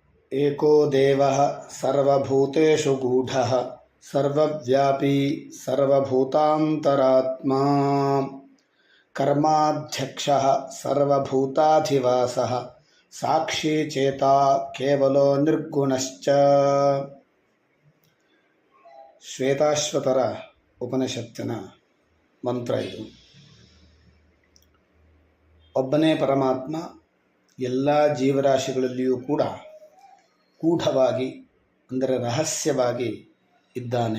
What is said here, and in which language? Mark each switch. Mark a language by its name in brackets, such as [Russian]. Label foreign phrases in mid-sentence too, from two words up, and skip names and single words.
[Sanskrit] एको देवः सर्वभूतेषु गूढः सर्वव्यापी सर्वभूतान्तरात्मा कर्माध्यक्षः सर्वभूताधिवासः साक्षी चेता केवलो निर्गुणश्च. [Kannada] ಶ್ವೇತಾಶ್ವತರ ಉಪನಿಷತ್ತಿನ ಮಂತ್ರ ಇದು. ಒಬ್ಬನೇ ಪರಮಾತ್ಮ ಎಲ್ಲ ಜೀವರಾಶಿಗಳಲ್ಲಿಯೂ ಕೂಡ ಗೂಢವಾಗಿ ಅಂದರೆ ರಹಸ್ಯವಾಗಿ ಇದ್ದಾನೆ.